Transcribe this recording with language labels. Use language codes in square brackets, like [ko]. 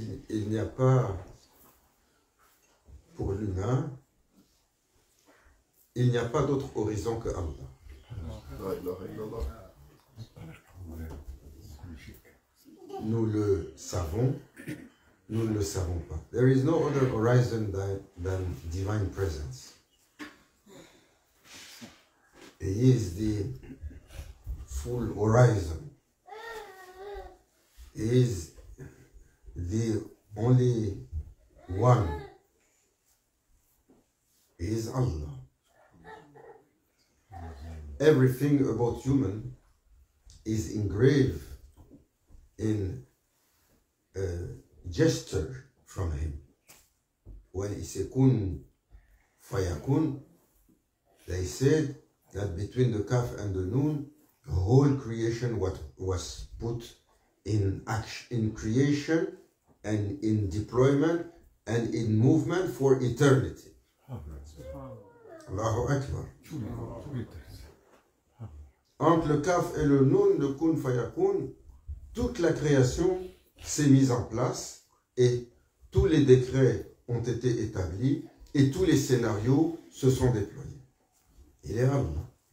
[fr] Il n'y a pas, pour l'humain, il n'y a pas d'autre horizon que Allah. Nous le savons, nous ne le savons pas. [en] There is no other horizon than divine presence. He is the full horizon. He is the only one. He is Allah. Everything about human is engraved in a gesture from him. When he said kun fayakun, they said that between the kaf and the nun, the whole creation was put in action, in creation and in deployment and in movement for eternity. [ar] Allahu Akbar. [fr] Entre le kaf et le nun, le kun fayakun, toute la création s'est mise en place et tous les décrets ont été établis et tous les scénarios se sont déployés. Il est Allah.